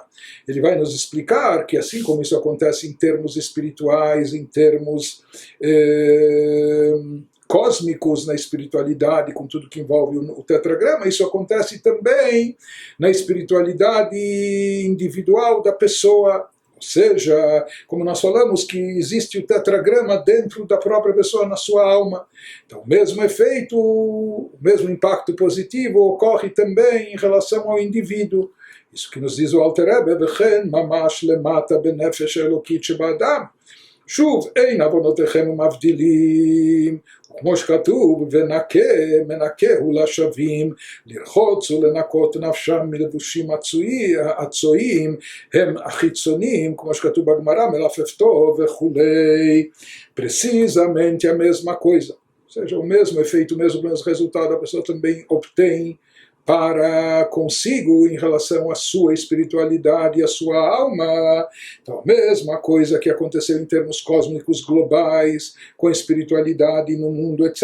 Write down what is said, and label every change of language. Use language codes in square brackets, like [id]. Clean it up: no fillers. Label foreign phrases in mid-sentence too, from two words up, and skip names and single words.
[pt] Ele vai nos explicar que assim como isso acontece em termos espirituais, em termos cósmicos na espiritualidade, com tudo que envolve o tetragrama, isso acontece também na espiritualidade individual da pessoa. Ou seja, como nós falamos que existe o tetragrama dentro da própria pessoa, na sua alma. Então, o mesmo efeito, o mesmo impacto positivo ocorre também em relação ao indivíduo. Isso que nos diz o Alter Rebbe, [he] וכן ממש למטה בנפש האלוקית שבאדם. שוב, אין עוונותיכם מבדילים, וכמו שכתוב, ונקה, מנקהו לשווים, לרחוץ ולנקות נפשם מלבושים הצועים, הם החיצוניים, כמו שכתוב בגמרא, מלפפתו וכולי. [pt] Precisamente a mesma coisa. Ou seja, o mesmo efeito, o mesmo resultado, a pessoa também obtém para consigo em relação à sua espiritualidade e à sua alma. Então, a mesma coisa que aconteceu em termos cósmicos globais, com a espiritualidade no mundo, etc.